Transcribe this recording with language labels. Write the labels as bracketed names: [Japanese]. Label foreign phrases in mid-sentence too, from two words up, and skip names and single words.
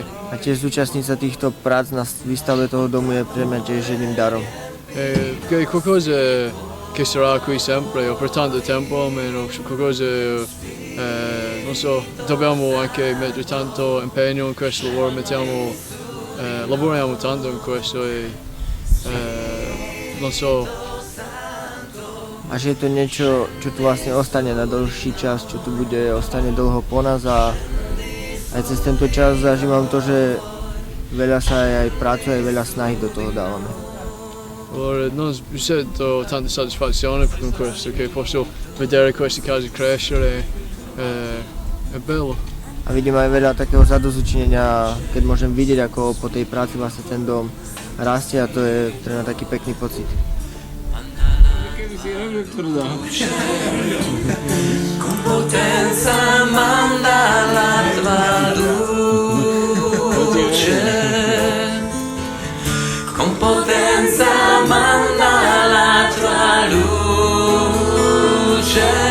[Slovak] A tiež zúčastniť sa týchto prác na výstave toho domu je pre mňa tiež jedným darom. [Italian] È qualcosa che sarà qui sempre o per tanto tempo, almeno qualcosa, non so, dobbiamo anche mettere tanto impegno in questo lavoro, lavoriamo tanto in questo e non so. [Slovak] A že je to niečo, čo tu vlastne ostane na dlhší čas, čo tu ostane dlho po nás a aj cez tento čas zažívam to, že veľa sa aj pracuje, veľa snahy do toho dávame. [Italian] Allora, non mi sento tanta soddisfazione con questo, che posso vedere queste case crescere, è bello. [Slovak] A vidím aj veľa takého zadozučinenia, keď môžem vidieť, ako po tej práci vlastne ten dom rastie a to je pre mňa taký pekný pocit. [Italian] Con potenza manda la tua luce, con potenza manda la tua luce,